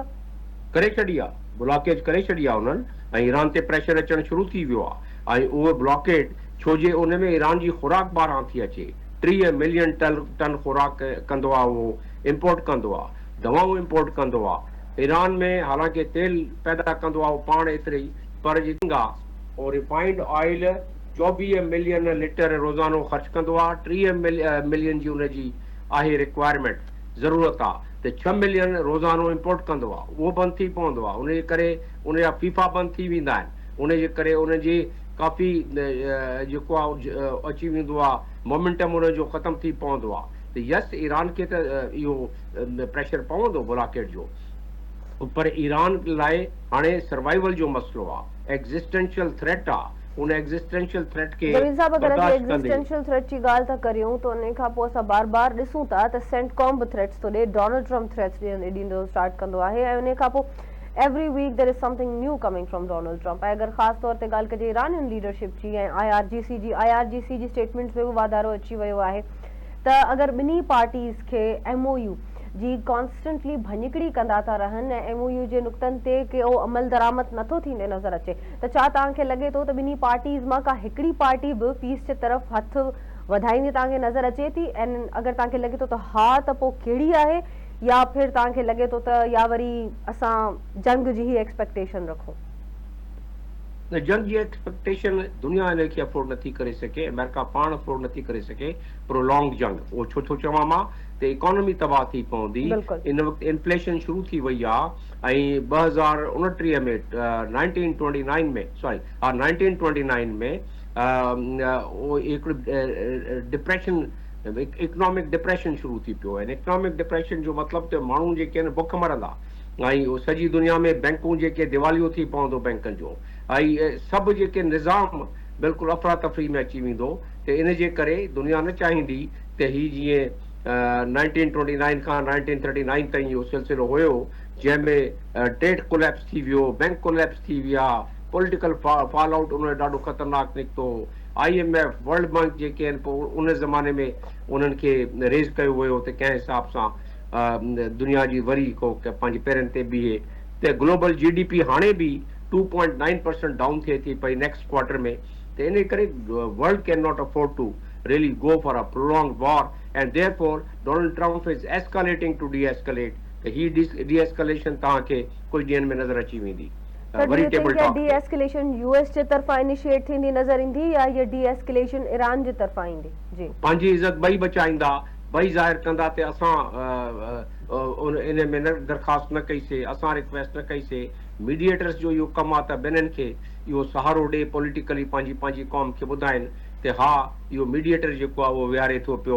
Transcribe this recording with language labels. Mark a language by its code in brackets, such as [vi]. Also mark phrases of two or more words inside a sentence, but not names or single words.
[sd] करे छॾी आहे, ब्लॉकेज करे छॾी आहे उन्हनि, ऐं ईरान ते प्रेशर अचणु शुरू थी वियो आहे। ऐं उहो ब्लॉकेट छो जे उन में ईरान जी खुराक ॿाहिरां थी अचे, 30 मिलियन टन खुराक कंदो आहे, उहो इंपोर्ट कंदो आहे, दवाऊं इंपोर्ट कंदो आहे। ईरान में हालांकि तेल पैदा कंदो आहे उहो पाण एतिरे ई, पर जिंगा और [en] refined oil [sd] 24 मिलियन लीटर रोज़ानो ख़र्च कंदो आहे, 30 मिलियन जी उनजी आहे रिक्वायरमेंट, ज़रूरत आहे, त 6 मिलियन रोज़ानो इंपोर्ट कंदो आहे, उहो बंदि थी पवंदो आहे। उनजे करे उनजा फीफा बंदि थी वेंदा आहिनि, उनजे करे उनजी काफ़ी जेको आहे अची वेंदो आहे, मोमेंटम उनजो ख़तमु थी पवंदो आहे। त यस, ईरान खे त इहो प्रेशर पवंदो ब्लॉकेट जो, पर ईरान लाइ हाणे सर्वाइवल जो मसइलो आहे, [en] existential threat [sd] आहे। उन [en] existential threat [sd] खे जमील साहब, अगर असीं [en] existential threat [sd] जी ॻाल्हि था करियूं त उन खां पोइ असां बार बार ॾिसूं था त सेंटकॉम बि थ्रेट्स थो ॾे, डोनाल्ड ट्रंप थ्रेट्स ॾींदो स्टार्ट कंदो आहे, ऐं उन खां पोइ [en] every week there is something new coming from Donald Trump. [sd] ऐं अगरि ख़ासि तौर ते ॻाल्हि कजे [en] Iranian leadership [sd] जी ऐं IRGC जी स्टेटमेंट्स में बि वाधारो अची वियो आहे, त अगरि ॿिन्ही पार्टीज़ खे MOU जी कॉन्स्टेंटली भञिकड़ी कंदा था रहनि ऐं MOU जे नुक़्तनि ते के उहो अमल दरामद नथो थींदे नज़र अचे, त छा तव्हांखे लॻे थो त ॿिन्ही पार्टीज़ मां का हिकिड़ी पार्टी बि पीस जे तरफ़ हथु वधाईंदी तव्हांखे नज़र अचे थी? ऐं अगरि तव्हांखे लॻे थो त हा, त पोइ कहिड़ी आहे, या फिर तव्हांखे लॻे थो त या वरी असां जंग जी ही एक्सपेक्टेशन रखूं? जंग जी एक्सपेक्टेशन दुनिया इन खे अफोर्ड नथी करे सघे, अमेरिका पाण अफोर्ड नथी करे सघे प्रोलॉन्ग जंग। उहो छो थो चवां मां त इकोनॉमी तबाह थी पवंदी, इन वक़्तु इन्फ्लेशन शुरू थी वई आहे, ऐं 2029 में 1929 में डिप्रेशन, [en] economic depression [sd] शुरू थी पियो आहे। [en] economic depression [sd] जो मतिलबु त माण्हू जेके आहिनि बुख मरंदा, ऐं सॼी दुनिया में बैंकूं जेके दिवालियो थी पवंदो बैंकनि जो, ऐं सभु जेके निज़ाम बिल्कुलु अफ़रा तफ़री में अची वेंदो। त इन जे करे दुनिया न चाहींदी त ही जीअं 1929 खां 1939 ताईं इहो सिलसिलो हुयो, जंहिंमें [en] trade collapse [sd] थी वियो, [en] bank collapse [sd] थी विया, [en] political fallout [sd] उन जो ॾाढो ख़तरनाक निकितो। IMF वर्ल्ड बैंक जेके आहिनि पोइ उन ज़माने में उन्हनि खे रेज़ कयो वियो त कंहिं हिसाब सां दुनिया जी वरी को पंहिंजे पेरनि ते बीहे। त ग्लोबल GDP हाणे बि 2.9% डाउन थिए थी पई [en] next quarter [sd] में। त इन करे [en] world can not afford to really go for a prolonged war, and therefore Donald Trump is escalating to de-escalate. [sd] He de-escalation तव्हांखे कुझु ॾींहंनि में नज़र अची वेंदी। वरी [en] table talk [sd] de-escalation US जे तरफ़ां इनिशिएट थींदी नज़र ईंदी या ये de-escalation ईरान जे तरफ़ां ईंदी? जी, पंहिंजी इज़त ॿई बचाईंदा, ॿई ज़ाहिर कंदा ते असां इन में न दरख़्वास्त न कईसीं, असां रिक्वेस्ट न कईसीं। मीडिएटर्स जो इहो कमु आहे त ॿिन्हिनि खे इहो सहारो ॾे, पॉलिटिकली पंहिंजी क़ौम खे ॿुधाइनि त हा इहो मीडिएटर जेको आहे उहो विहारे थो पियो।